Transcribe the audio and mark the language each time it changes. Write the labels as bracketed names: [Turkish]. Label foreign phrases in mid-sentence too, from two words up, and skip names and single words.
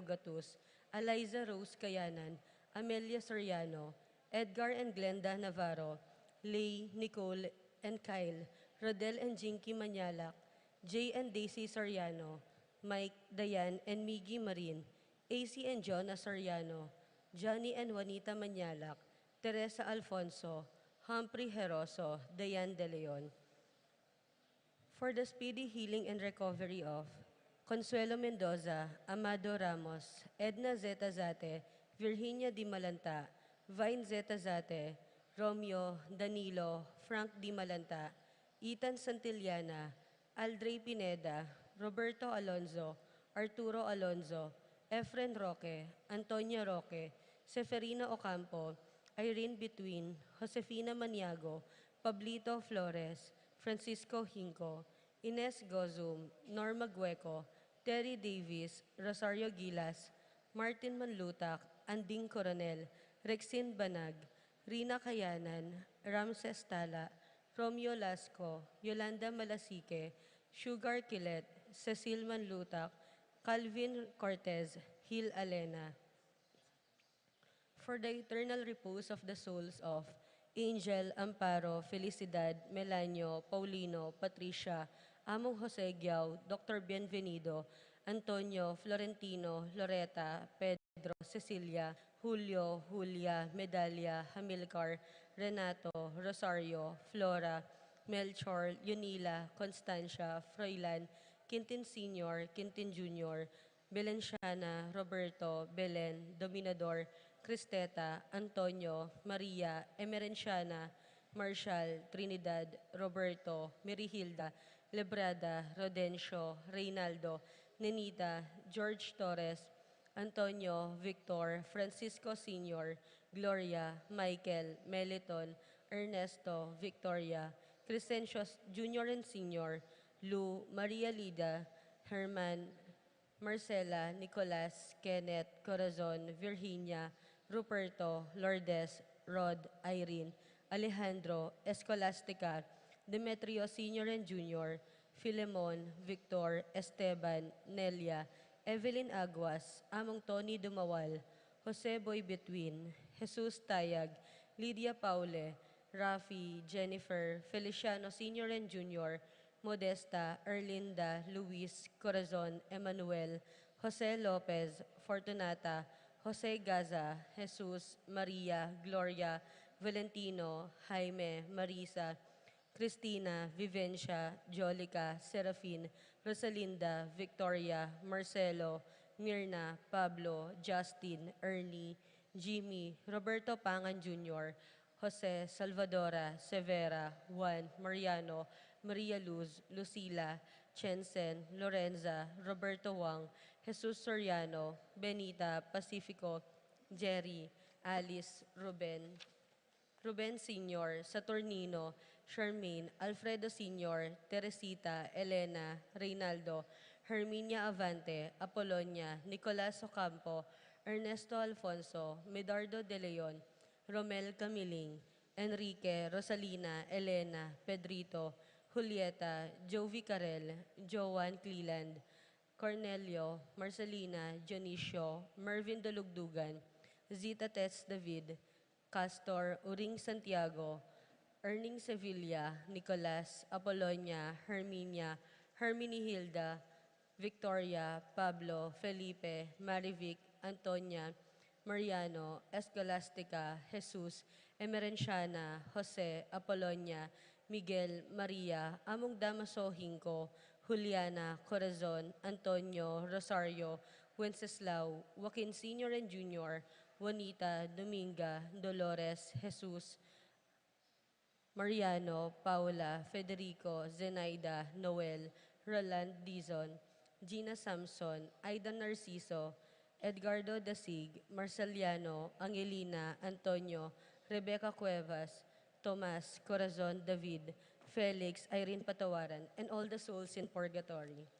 [English] Gatus, Eliza Rose Kayanan, Amelia Soriano, Edgar and Glenda Navarro, Lay, Nicole, and Kyle, Rodel and Jinky Manyalak, Jay and Daisy Soriano, Mike, Dayan, and Miggy Marin, AC and Jonah Soriano, Johnny and Juanita Manyalak, Teresa Alfonso, Humphrey Heroso, Dayan De Leon. For the speedy healing and recovery of Consuelo Mendoza, Amado Ramos, Edna Zeta Zate, Virginia Di Malanta, Vine Zeta Zate, Romeo, Danilo, Frank Di Malanta, Ethan Santillana, Aldrey Pineda, Roberto Alonzo, Arturo Alonzo, Efren Roque, Antonia Roque, Seferina Ocampo, Irene Between, Josefina Maniago, Pablito Flores, Francisco Hinco, Ines Gozum, Norma Gueco, Terry Davis, Rosario Gilas, Martin Manlutak, Anding Coronel, Rexin Banag, Rina Kayanan, Ramses Tala, Romeo Lasco, Yolanda Malasique, Sugar Kilet, Cecil Manlutak, Calvin Cortez, Hil Alena, for the eternal repose of the souls of Angel, Amparo, Felicidad, Melanio, Paulino, Patricia, Among Jose Giao, Dr. Bienvenido, Antonio, Florentino, Loretta, Pedro, Cecilia, Julio, Julia, Medalia, Hamilcar, Renato, Rosario, Flora, Melchor, Yunila, Constancia, Froilan, Quintin Sr., Quintin Jr., Belenciana, Roberto, Belen, Dominador, Cristeta, Antonio, Maria, Emerenciana, Marshall, Trinidad, Roberto, Merihilda, Lebrada, Rodencio, Reynaldo, Nenita, George Torres, Antonio, Victor, Francisco Sr., Gloria, Michael, Meliton, Ernesto, Victoria, Crescencio Jr. and Sr., Lou, Maria Lida, Herman, Marcela, Nicolas, Kenneth, Corazon, Virginia, Ruperto, Lourdes, Rod, Irene, Alejandro, Escolastica, Demetrio Sr. and Jr., Filemon, Victor, Esteban, Nelia, Evelyn Aguas, Among Tony Dumawal, Jose Boy Between, Jesus Tayag, Lydia Paule, Rafi, Jennifer, Feliciano Sr. and Jr., Modesta, Erlinda, Luis, Corazon, Emmanuel, Jose Lopez, Fortunata, Jose Gaza, Jesus, Maria, Gloria, Valentino, Jaime, Marisa, Cristina, Vivencia, Jolica, Serafin, Rosalinda, Victoria, Marcelo, Mirna, Pablo, Justin, Ernie, Jimmy, Roberto Pangan Jr., Jose, Salvadora, Severa, Juan, Mariano, Maria Luz, Lucila, Chensen, Lorenza, Roberto Wang, Jesus Soriano, Benita, Pacifico, Jerry, Alice, Ruben Sr., Saturnino, Charmaine, Alfredo Sr., Teresita, Elena, Reynaldo, Herminia Avante, Apolonia, Nicolas Ocampo, Ernesto Alfonso, Medardo De Leon, Romel Camiling, Enrique, Rosalina, Elena, Pedrito, Julieta, Jovi Carel, Joan Cleland, Cornelio, Marcelina, Dionisio, Mervin Dolugdugan, Zita Tets David, Castor, Uring Santiago, Erning Sevilla, Nicolas, Apolonia, Herminia, Herminihilda, Victoria, Pablo, Felipe, Marivic, Antonia, Mariano, Escolastica, Jesus, Emerenciana, Jose, Apolonia, Miguel, Maria, Among Damaso Hinco, Juliana, Corazon, Antonio, Rosario, Wenceslao, Joaquin Sr. and Jr., Juanita, Dominga, Dolores, Jesus, Mariano, Paula, Federico, Zenaida, Noel, Roland Dizon, Gina Samson, Aidan Narciso, Edgardo Dasig, Marceliano, Angelina, Antonio, Rebecca Cuevas, Tomas, Corazon, David, Felix, Irene Patawaran, and all the souls in purgatory.